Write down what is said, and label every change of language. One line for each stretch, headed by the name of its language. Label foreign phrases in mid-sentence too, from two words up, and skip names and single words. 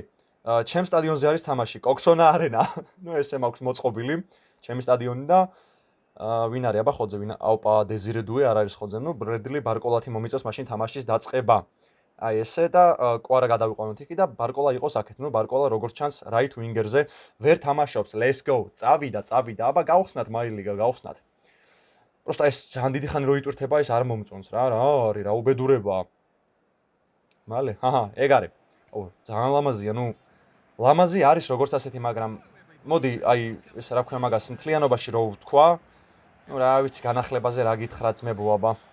Georgian: ჩემ სტადიონზე არის თამაში, კოქსონა არენა. ესე მაქვს მოწყობილი, ჩემი სტადიონი და ვინ არის აბა ხოძე, აუპა დეზირე დუე არ არის ხოძე, ბრედლი ბარკოლათი მომიწევს მაშინ თამაშის დაწყება. აი ესე და კვარა გადავიყვანოთ იქი და ბარკოლა იყოს აქეთ. ბარკოლა როგორც ჩანს
English: right wing-
Georgian: ზე ვერ თამაშობს.
English: Let's go.
Georgian: წავიდა. აბა გავხსნათ მაილიგა, გავხსნათ. პროსტა ეს ძალიან დიდი ხანი რო იტვირთება, ეს არ მომწონს რა არის, რა უბედურებაა. მალე, ეგ არის. ძალიან ლამაზია, ლამაზი არის როგორც ასეთი, მაგრამ მოდი, აი, ეს რა ქვია მაგას მთლიანობაში რო ვთქვა, რა ვიცი, განახლებაზე რა გითხრა ძმებო აბა.